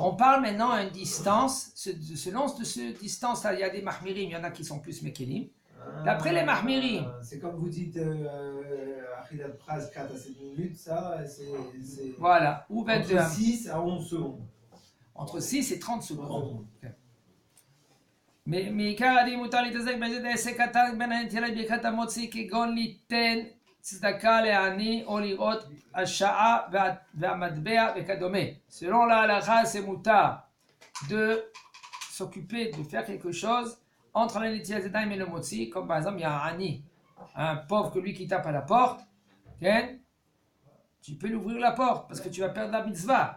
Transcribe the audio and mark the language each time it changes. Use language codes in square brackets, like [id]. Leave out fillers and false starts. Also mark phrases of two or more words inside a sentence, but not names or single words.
[fr] On parle maintenant à une distance. Selon cette distance-là, il y a des mahmirim, il y en a qui sont plus mekelim. D'après les mahmirim. C'est comme vous dites, [he] אכילת פרס [fr] 4 à 7 minutes, ça, c'est. Voilà. Ou 22 Entre amas. 6 à 11 secondes. Entre 6 et 30 secondes. [he] מעיקר הדין מותר להתעסק באיזה עסק קטן בין הנטילה לברכת המוציא כגון ליתן צדקה לעני או לראות השעה והמטבע וכדומה. [fr] Selon la halakha, c'est moutar de s'occuper de faire quelque chose entre la [he] נטילת ידיים [fr] et le motzi, comme par exemple il y a un ani, un pauvre que lui qui tape à la porte, tu peux lui ouvrir la porte parce que tu vas perdre la mitzvah.